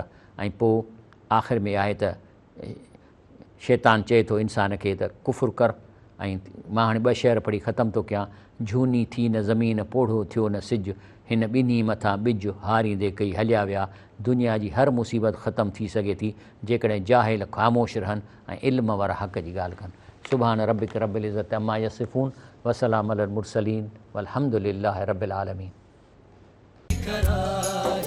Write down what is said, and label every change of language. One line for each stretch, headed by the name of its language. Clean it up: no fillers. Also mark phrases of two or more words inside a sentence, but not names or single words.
Sindhi: ऐं पोइ आख़िर में आहे त शैतान चए थो इंसान खे त कुफ़ुर कर। ऐं मां हाणे ॿ शेर पढ़ी ख़तमु थो कयां। झूनी थी न ज़मीन, पोढ़ो थियो न सिज, हिन ॿिन्ही मथां ॿिज हारींदे कई हलिया विया। दुनिया जी हर मुसीबत ख़तमु थी सघे थी जेकॾहिं जाहिल ख़ामोश रहनि ऐं इल्म वारा हक़ जी ॻाल्हि कनि।
Arabic: سبحان ربك رب العزة عما يصفون وسلام على المرسلين والحمد لله رب العالمين.